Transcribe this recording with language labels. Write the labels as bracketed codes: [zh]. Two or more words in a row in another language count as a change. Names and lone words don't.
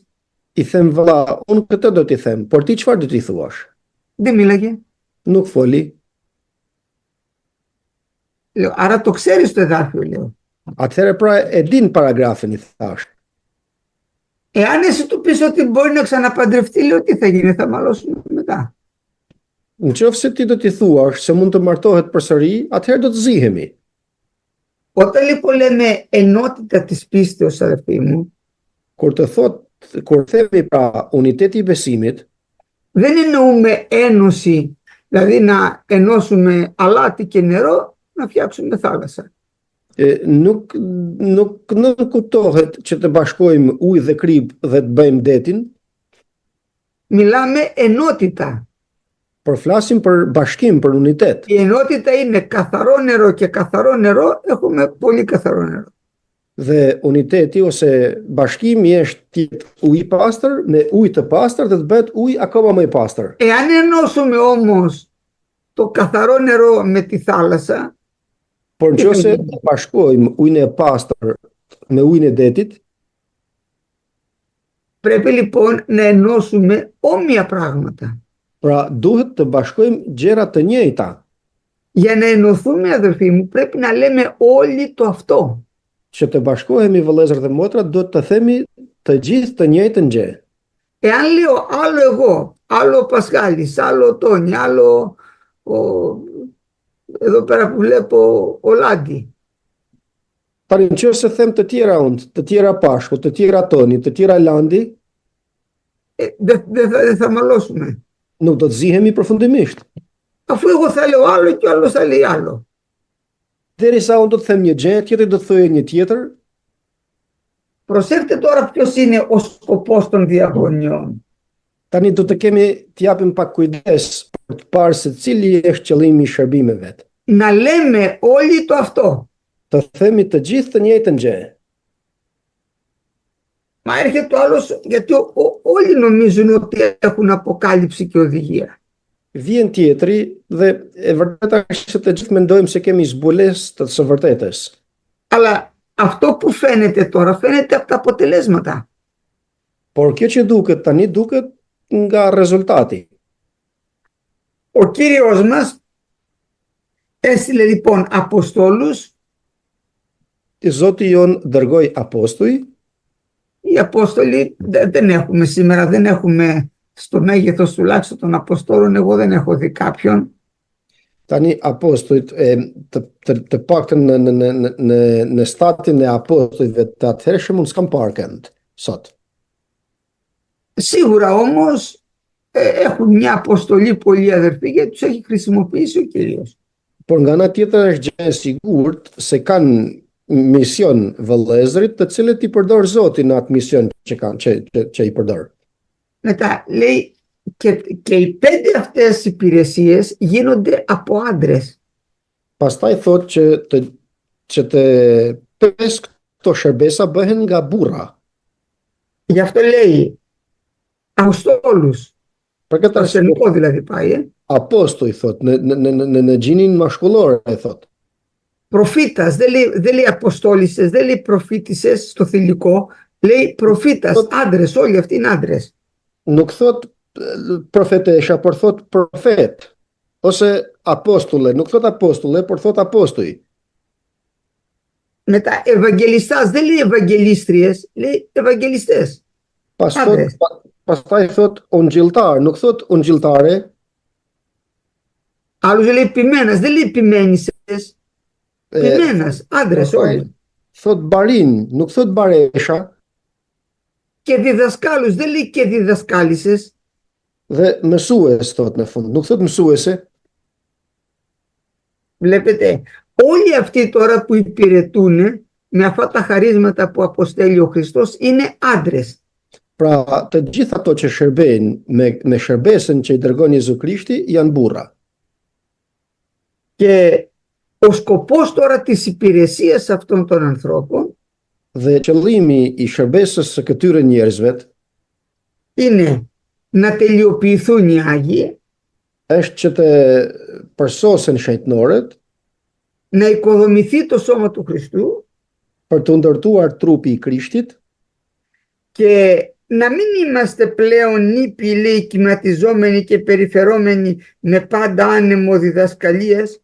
[sq] I them vëlla, unë këtë do t'i them, por ti çfarë do t'i thuash? [el] Δεν μίλαγε. [sq] Nuk foli. [el] Λέω, άρα το ξέρεις το εδάφιο, λέω. [sq] Atëherë pra e din paragrafin, i thash. [el] Εάν εσύ του πεις ότι μπορεί να ξαναπαντρευτεί, λέω, τι θα γίνει, θα μαλώσουμε μετά. [sq] Nëse ti do t'i thuash se mund të martohet përsëri, atëherë do të zihemi. [el] Όταν λοιπόν λέμε ενότητα της πίστεως, αδερφοί μου, [sq] Kur themi pra uniteti i besimit, [el] δεν εννοούμε ένωση, δηλαδή να ενώσουμε αλάτι και νερό, να φτιάξουμε θάλασσα. [sq] nuk kuptohet që të bashkojmë ujë dhe krip dhe të bëjmë detin. [el] Μιλάμε ενότητα. [sq] Por flasim për bashkim, për unitet. [el] Η ενότητα είναι καθαρό νερό και καθαρό νερό έχουμε πολύ καθαρό νερό. [sq] Dhe uniteti ose bashkimi është ujë i pastër me ujë të pastër dhe të bëhet ujë akoma më i pastër. [el] Εάν ενώσουμε όμως το καθαρό νερό με τη θάλασσα, [sq] Por nëse bashkojmë ujin e pastër me ujin e detit, [el] πρέπει λοιπόν να ενώσουμε όμοια πράγματα. [sq] pra duhet të bashkojmë gjëra të njëjta. [el] Για να ενωθούμε, αδερφοί μου, πρέπει να λέμε όλοι το αυτό. [sq] Që të bashkohemi vëllezër dhe motra, duhet të themi të gjithë të njëjtën gjë. [el] Εάν λέω άλλο εγώ άλλο ο Πασχάλης, άλλο ο Τόνι, άλλο εδώ πέρα που βλέπω ο Λάντι. [sq] Tani nëse them të tjera unë, të tjera Pashku, të tjera Toni, të tjera Landi, [el] Δεν θα μαλώσουμε. [sq] nuk do të zihemi përfundimisht. [el] Αφού εγώ θα λέω άλλο και ο άλλος θα λέει άλλο. [sq] Derisa unë do të them një gjë, tjetri do të thojë një tjetër. [el] Προσέξτε τώρα ποιος είναι ο σκοπός των διαγωνιών. [sq] Tani do të të japim pak kujdes për të parë se cili është qëllimi i shërbimeve. [el] Να λέμε όλοι το αυτό. [sq] Të themi të gjithë të njëjtën gjë. [el] Μα έρχεται ο άλλος, γιατί όλοι νομίζουν ότι έχουν αποκάλυψη και οδηγία. [sq] Vjen tjetri dhe e vërteta është se të gjithë mendojmë se kemi zbulesë të së vërtetës. [el] Αλλά αυτό που φαίνεται τώρα φαίνεται από τα αποτελέσματα. [sq] Por kjo që duket tani duket nga rezultati. [el] Ο Κύριος μας έστειλε λοιπόν Αποστόλους. [sq] I Zoti jon dërgoi apostuj. [el] Οι Απόστολοι δεν έχουμε σήμερα, δεν έχουμε στο μέγεθος τουλάχιστον των Αποστόλων, εγώ δεν έχω δει κάποιον. [sq] Tani apostujt të paktën në statin e apostujve të atëhershëm unë s'kam parë kënd sot. [el] Σίγουρα όμως έχουν μια αποστολή πολύ αδερφή γιατί τους έχει χρησιμοποιήσει ο Κύριος. [sq] Por nga ana tjetër është gjë e sigurt se kanë mision vëllezërit të cilët i përdor Zoti në atë mision që i përdor. [el] Μετά λέει και οι 5 αυτές υπηρεσίες γίνονται από άντρες. [sq] Pastaj thotë që të 5 këto shërbesa bëhen nga burra. [el] Γι' αυτό λέει Αποστόλους. [sq] Për këtë [el] Το αρσενικό δηλαδή πάει. [sq] Apostoj thotë në gjinin mashkullor e thotë. [el] Προφήτας, δεν λέει αποστόλισσες, δεν λέει προφήτισσες στο θηλυκό, λέει προφήτας, άντρες, όλοι αυτοί είναι άντρες. [sq] Nuk thot profetesha, por thot profet, ose apostulle, nuk thot apostulle, por thot apostoj. [el] Μετά ευαγγελιστάς, δεν λέει ευαγγελίστριες, λέει ευαγγελιστές. [sq] Pastaj thot ungjilltar, nuk thot ungjilltare. [el] Άλλους λέει ποιμένας, δεν λέει ποιμένισσες, ποιμένας, άντρες όλοι. [sq] Thot barin, nuk thot baresha. [el] Και διδασκάλους, δεν λέει και διδασκάλισσες. [sq] Dhe mësues thot në fund, nuk thot mësuese. [el] Βλέπετε, όλοι αυτοί τώρα που υπηρετούν με αυτά τα χαρίσματα που αποστέλει ο Χριστός είναι άντρες. [sq] Pra, të gjithë ato që shërbejnë me shërbesën që i dërgon Jezu Krishti janë burra. [el] Και ο σκοπός τώρα της υπηρεσίας αυτών των ανθρώπων [sq] Dhe qëllimi i shërbesës së këtyre njerëzve [el] είναι να τελειοποιηθούν οι Άγιοι, [sq] është që të përsosen shenjtënorët, [el] να οικοδομηθεί το σώμα του Χριστού [sq] për të ndërtuar trupi i Krishtit, [el] και να μην είμαστε πλέον νήπιοι, λέει, κυματιζόμενοι και περιφερόμενοι με πάντα άνεμο διδασκαλίας.